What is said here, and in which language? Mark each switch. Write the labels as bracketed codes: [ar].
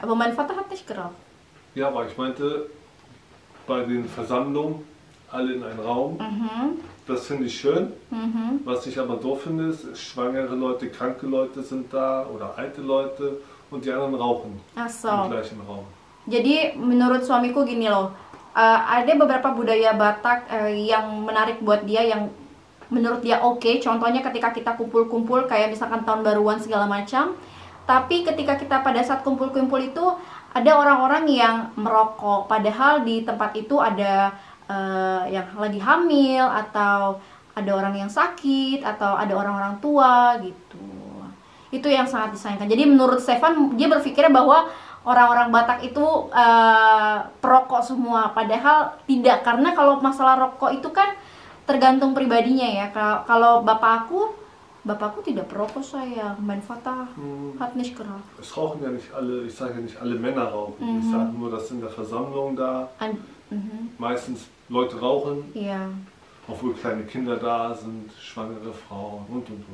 [de] Aber mein Vater hat nicht geraucht. Ja, aber ich meinte, bei den Versammlungen alle in einen Raum. Das finde ich schön. Was ich aber doof finde, ist, schwangere Leute, kranke Leute sind da oder alte Leute und die anderen rauchen im gleichen Raum. [id] Jadi menurut suamiku gini loh, ada beberapa budaya Batak yang menarik buat dia, yang menurut dia oke. Contohnya ketika kita kumpul-kumpul kayak misalkan tahun baruan segala macam. Tapi ketika kita pada saat kumpul-kumpul itu ada orang-orang yang merokok, padahal di tempat itu ada yang lagi hamil atau ada orang yang sakit atau ada orang-orang tua gitu. Itu yang sangat disayangkan. Jadi menurut Stefan, dia berpikir bahwa orang-orang Batak itu perokok semua, padahal tidak, karena kalau masalah rokok itu kan tergantung pribadinya ya. Kalau bapakku tidak perokok, saya. [de] Mein Vater hat nicht geraucht. Es rauchen ja nicht alle, ich sage ja nicht alle Männer rauchen. Ich sage nur, dass in der Versammlung da meistens Leute rauchen. Ja. Obwohl kleine Kinder da sind, schwangere Frauen und.